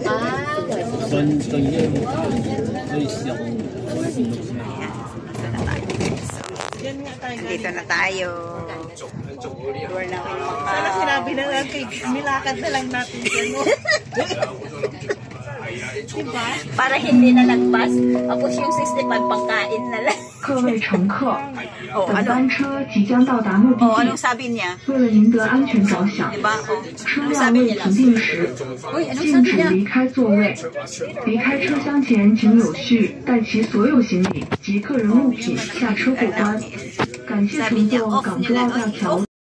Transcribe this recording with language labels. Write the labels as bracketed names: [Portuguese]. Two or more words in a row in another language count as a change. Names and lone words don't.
[Filipino] Dito na tayo. Tour na kayo Macau. Sana sinabi na lang kay nilakad na lang natin dyan. Diba? Para hindi na lagpas. Tapos yung 65 pangkain na lang. [Chinese] 各位乘客，本班车即将到达目的 [Filipino] anong [Chinese] 地。 [Filipino] sabi niya? [Chinese] 为了您的安全着想， [Filipino] Diba? [Chinese] 车辆未停定时，禁止离开座位。离开车厢前，请有序带齐所有行李及个人物品下车过关。感谢乘坐港珠澳大桥。